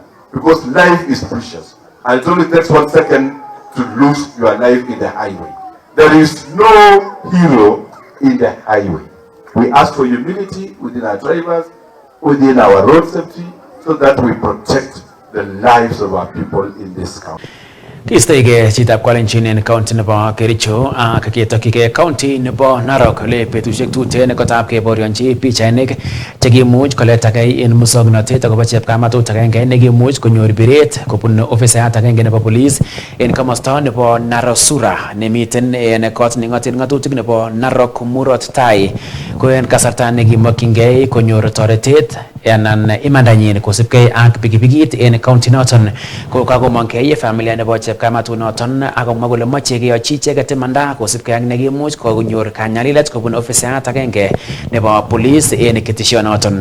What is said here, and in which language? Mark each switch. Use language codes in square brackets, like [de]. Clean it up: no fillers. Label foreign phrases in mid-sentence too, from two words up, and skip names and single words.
[en] Because life is precious. And it only takes 1 second to lose your life in the highway. There is no hero in the highway. We ask for humility within our drivers, within our road safety, so that we protect the lives of our people in this country. [kln] Kistoige chitab Kalenjin en county nebo Kericho ak ketokige county nebo Narok le betusiek tuten kotab keborionchi pichainik chekimuch koletagei en musoknotet akobo chepkamatut agenge nekimuch konyor biret kobun ofisayat agenge nebo police en komosta nebo Narosura nemiten en kot nengoten ng'atutik nebo Narok Murot Tai ko en kasarta nekimokyingei konyor toretet anan imandanyin kosipkei ak pikipikit en county noton ko kakomongkei familia nebo chepkamatut noton akomwa kole moche keyochi icheket imanda kosipkei ak nekimuch konyor kanyalilet kobun ofisayat agenge nebo police en ketesionoton.